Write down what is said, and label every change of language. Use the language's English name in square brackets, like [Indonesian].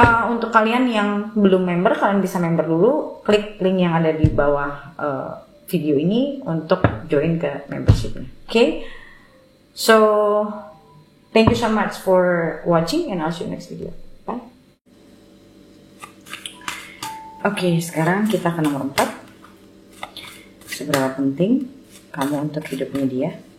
[Indonesian] Untuk kalian yang belum member, kalian bisa member dulu, klik link yang ada di bawah video ini untuk join ke membershipnya. [English] Okay? So thank you so much for watching and I'll see you next video. Bye. [Indonesian] Oke, sekarang kita ke nomor 4. Seberapa penting kamu untuk hidupnya dia?